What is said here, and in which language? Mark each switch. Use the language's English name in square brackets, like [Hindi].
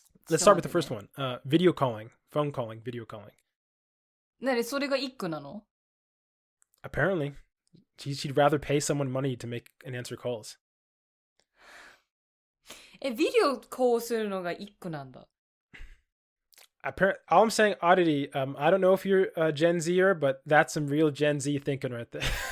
[English] Let's start with the first one. Video calling. Phone calling. Video calling. [Japanese] それがイックなの? [English] Apparently. She'd rather pay someone money to make and answer calls. [Japanese] ビデオコールするのがイックなんだ. [English] All I'm saying, oddity, I don't know if you're a Gen Zer, but that's some real Gen Z thinking right there.